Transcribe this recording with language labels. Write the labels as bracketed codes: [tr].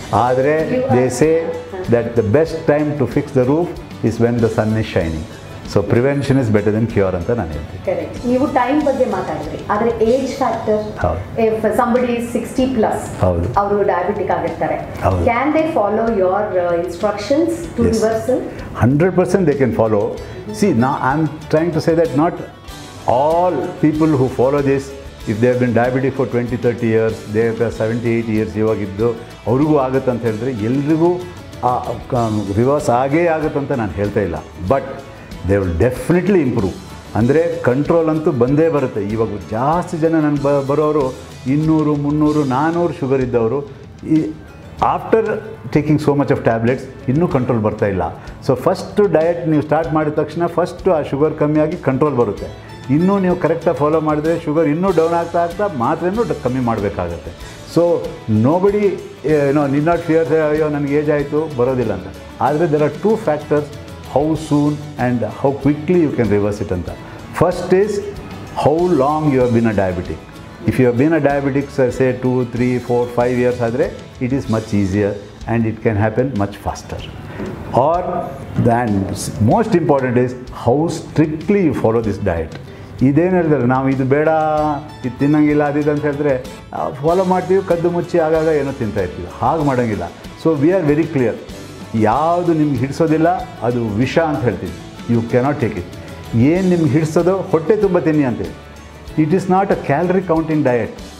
[en] ಆದರೆ they say that the best time to fix the roof is when the sun is shining. So prevention is better than cure [kn] ಅಂತ ನಾನು ಹೇಳ್ತೀನಿ. [en] Correct. [kn] ನೀವು time ಬಗ್ಗೆ ಮಾತಾಡಿದ್ರಿ, ಆದರೆ age factor, [en] if somebody is 60+, [kn] ಅವರು diabetic ಆಗಿರ್ತಾರೆ, [en] Can they follow your instructions to reversal? 100% they can follow. See, now I'm trying to say that not all people who follow this, if they have been diabetic for 20-30 years, they have 70-80 years [kn] ಇವಾಗಿದ್ದು ಅವ್ರಿಗೂ ಆಗುತ್ತೆ ಅಂತ ಹೇಳಿದ್ರೆ ಎಲ್ರಿಗೂ reverse ಆಗೇ ಆಗುತ್ತಂತ ನಾನು ಹೇಳ್ತಾ ಇಲ್ಲ. [en] But they will definitely improve. [kn] ಅಂದರೆ ಕಂಟ್ರೋಲ್ ಅಂತೂ ಬಂದೇ ಬರುತ್ತೆ. ಇವಾಗ ಜಾಸ್ತಿ ಜನ ನನಗೆ ಬರೋರು 200, 300, 400 ಶುಗರ್ ಇದ್ದವರು ಈ [en] after taking so much of tablets [kn] ಇನ್ನೂ ಕಂಟ್ರೋಲ್ ಬರ್ತಾ ಇಲ್ಲ. ಸೊ ಫಸ್ಟು ಡಯಟ್ ನೀವು ಸ್ಟಾರ್ಟ್ ಮಾಡಿದ ತಕ್ಷಣ ಫಸ್ಟು ಆ ಶುಗರ್ ಕಮ್ಮಿಯಾಗಿ ಕಂಟ್ರೋಲ್ ಬರುತ್ತೆ. ಇನ್ನೂ ನೀವು ಕರೆಕ್ಟಾಗಿ ಫಾಲೋ ಮಾಡಿದರೆ ಶುಗರ್ ಇನ್ನೂ ಡೌನ್ ಆಗ್ತಾ ಮಾತ್ರೆನೂ ಕಮ್ಮಿ ಮಾಡಬೇಕಾಗತ್ತೆ. So [en] nobody need not fear [kn] ಅಯ್ಯೋ ನನಗೆ ಏಜ್ ಆಯಿತು ಬರೋದಿಲ್ಲ ಅಂತ. [en] ಆದರೆ there are 2 factors, how soon and how quickly you can reverse it anta. First is how long you have been a diabetic. If you have been a diabetic say 2, 3, 4, 5 years adre, it is much easier and it can happen much faster. Or then most important is how strictly you follow this diet. [kn] ಇದೇನು ಹೇಳಿದ್ರೆ ನಾವು ಇದು ಬೇಡ, ಇದು ತಿನ್ನಂಗಿಲ್ಲ, ಅದಿದೆ ಅಂತ ಹೇಳಿದ್ರೆ follow ಮಾಡ್ತೀವಿ, ಕದ್ದು ಮುಚ್ಚಿ ಆಗಾಗ ಏನೋ ತಿಂತಾ ಇರ್ತೀವಿ. ಹಾಗೆ ಮಾಡೋಂಗಿಲ್ಲ. [en] So we are very clear. [kn] ಯಾವುದು ನಿಮ್ಗೆ ಹಿಡಿಸೋದಿಲ್ಲ ಅದು ವಿಷ ಅಂತ ಹೇಳ್ತೀವಿ. [en] You cannot take it. [kn] ಏನು ನಿಮ್ಗೆ ಹಿಡಿಸೋದೋ ಹೊಟ್ಟೆ ತುಂಬ ತಿನ್ನಿ ಅಂತೇಳಿ. [en] It is not a calorie counting diet.